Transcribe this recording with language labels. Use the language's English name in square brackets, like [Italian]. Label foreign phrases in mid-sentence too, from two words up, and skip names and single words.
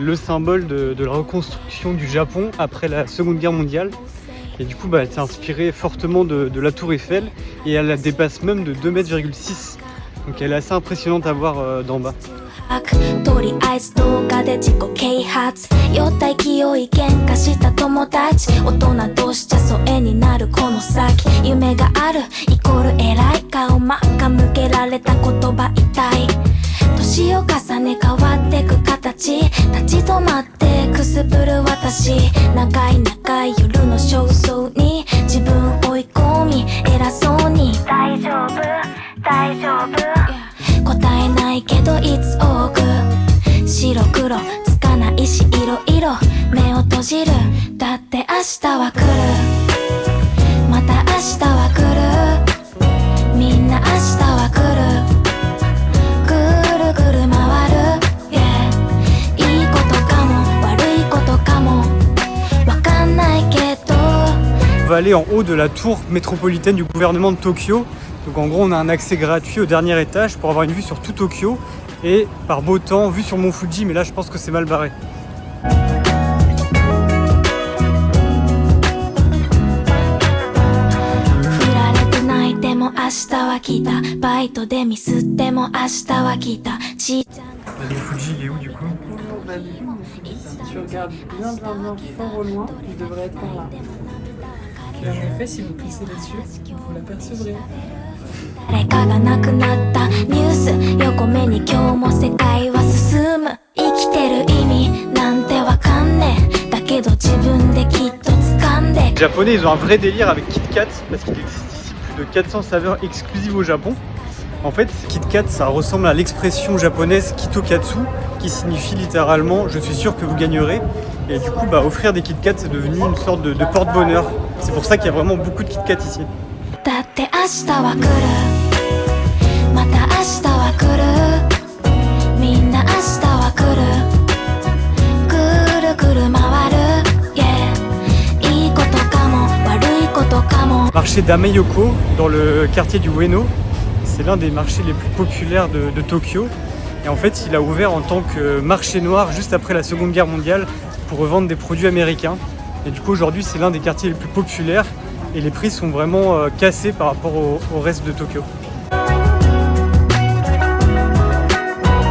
[French] le symbole de la reconstruction du Japon après la Seconde Guerre mondiale. Et du coup, elle s'est inspirée fortement de la Tour Eiffel et elle la dépasse même de 2,6 m. Donc elle est assez impressionnante à voir d'en bas. [Japanese] とりあえず動画で自己啓発酔った勢い喧嘩した友達大人としちゃ疎遠になるこの先夢があるイコール偉い顔真っ赤向けられた言葉痛い年を重ね変わってく形立ち止まってくすぶる私長い長い夜の焦燥に自分追い込み偉そうに大丈夫大丈夫答えないけど [English] It's all good [Japanese] 白黒つかないし色々目を閉じるだって明日は来るまた明日は来るみんな明日は来るぐるぐる回る、yeah、いいことかも悪いことかもわかんないけど [French] On va aller en haut de la tour métropolitaine du gouvernement de Tokyo. Donc en gros on a un accès gratuit au dernier étage pour avoir une vue sur tout Tokyo et par beau temps vue sur Mont Fuji, mais là je pense que c'est mal barré. Le Fuji il est où du coup? Si tu regardes bien fort au loin, il devrait être par là. Et en effet, si vous plissez les yeux, vous l'apercevrez. [Japanese] 誰かが亡くなったニュース横目に今日も世界は進む生きてる意味なんてわかんねえだけど自分できっと掴んで [French] Les Japonais ils ont un vrai délire avec Kit Kat parce qu'il existe ici plus de 400 saveurs exclusives au Japon. En fait, Kit Kat ça ressemble à l'expression japonaise Kitokatsu qui signifie littéralement je suis sûr que vous gagnerez. Et du coup offrir des Kit Kat c'est devenu une sorte de porte-bonheur. C'est pour ça qu'il y a vraiment beaucoup de Kit Kat ici. [Japanese] だって明日は来るまた明日は来るみんな明日は来るぐるぐる回る、yeah、いいことかも悪いことかも [French] Marché d'Ameyoko dans le quartier du Ueno, c'est l'un des marchés les plus populaires de Tokyo. Et en fait il a ouvert en tant que marché noir juste après la Seconde Guerre mondiale pour revendre des produits américains. Et du coup aujourd'hui c'est l'un des quartiers les plus populaires et les prix sont vraiment cassés par rapport au reste de Tokyo.